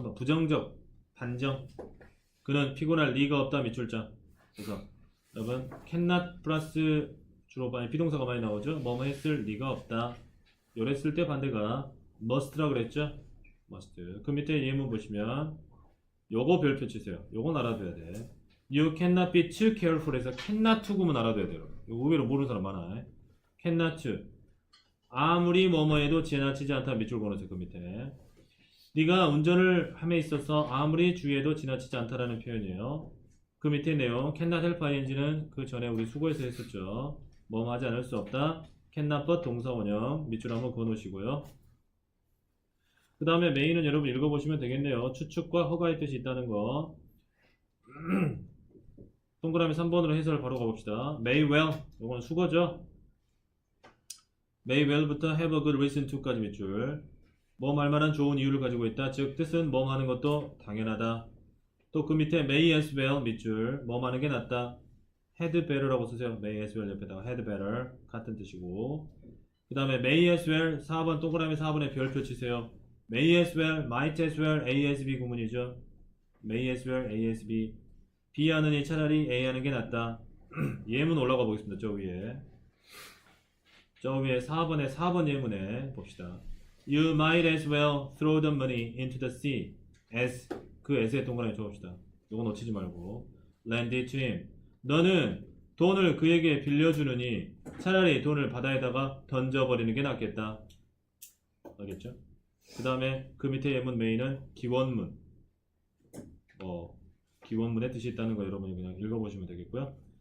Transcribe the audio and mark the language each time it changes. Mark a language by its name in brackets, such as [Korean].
[Korean] 3번 부정적 단정 그는 피곤할 리가 없다 밑줄자. 그래서 여러분 cannot 플러스 주로 많이 비동사가 많이 나오죠. 뭐뭐 했을 리가 없다. 요래 쓸 때 반대가 must라고 그랬죠. [English] must. [Korean] 그 밑에 예문 보시면 요거 별표 치세요. 요건 알아둬야 돼. [English] You cannot be too careful 해서 cannot to [Korean] 구문 알아둬야 돼요. 이거 의외로 모르는 사람 많아. cannot to 아무리 뭐뭐 해도 지나치지 않다 밑줄 그어놓으세요. 그 밑에 네가 운전을 함에 있어서 아무리 주의해도 지나치지 않다라는 표현이에요. 그 밑에 내용 cannot help ing는 그 전에 우리 수고해서 했었죠. 뭐뭐 하지 않을 수 없다. cannot but 동사 원형 밑줄 한번 그어놓으시고요. 그 다음에 메인은 여러분 읽어보시면 되겠네요. 추측과 허가의 뜻이 있다는 거. 동그라미 3번으로 해설을 바로 가봅시다. may well 이건 수거죠. may well부터 have a good reason to까지 밑줄 뭐 말만한 좋은 이유를 가지고 있다. 즉 뜻은 뭐 하는 것도 당연하다. 또 그 밑에 may as well 밑줄 뭐 하는 게 낫다. had better라고 쓰세요. may as well 옆에다가 had better 같은 뜻이고 그 다음에 may as well 4번 동그라미 4번에 별표 치세요. may as well, might as well, A as B 구문이죠. may as well, A as B B 하느니 차라리 A 하는 게 낫다. 예문 올라가 보겠습니다. 저 위에 4번에 4번 예문에 봅시다. [English] You might as well throw the money into the sea as [Korean] 그 as의 동그라미 줘봅시다. 이거 놓치지 말고 [English] lend it to him [Korean] 너는 돈을 그에게 빌려주느니 차라리 돈을 바다에다가 던져버리는 게 낫겠다. 알겠죠? 그 다음에 그 밑에 예문 메인은 기원문 기원문의 뜻이 있다는 거 여러분이 그냥 읽어보시면 되겠고요.